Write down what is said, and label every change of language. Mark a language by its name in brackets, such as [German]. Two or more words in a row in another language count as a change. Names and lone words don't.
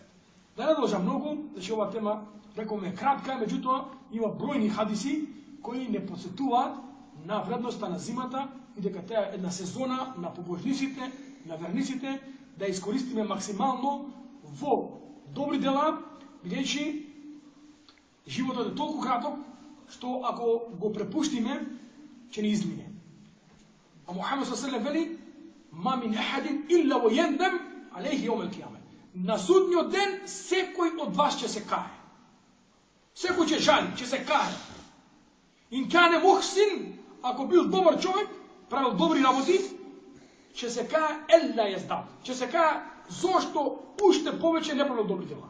[Macedonian] Да не должам многу, значи ова тема, рекоме, кратка, меѓутоа има бројни хадиси кои не подсетуваат на вредноста на зимата и дека таа е една сезона на побожниците, на верниците, да искористиме максимално во добри дела, бидејќи животот е толку краток, што ако го препуштиме, ќе не измине. А Мухамед ﷺ вели: [Arabic] "ما من أحد إلا ويندم عليه يوم القيامة." [Macedonian] На судниот ден секој од вас ќе се кае. Секој ќе жали, ќе се кае. [Arabic] إن كان محسن, [Macedonian] ако бил добар човек, правил добри работи, ќе се кае [Arabic] ألا يزداد. [Macedonian] Ќе се кае зошто уште повеќе не правил добри дела.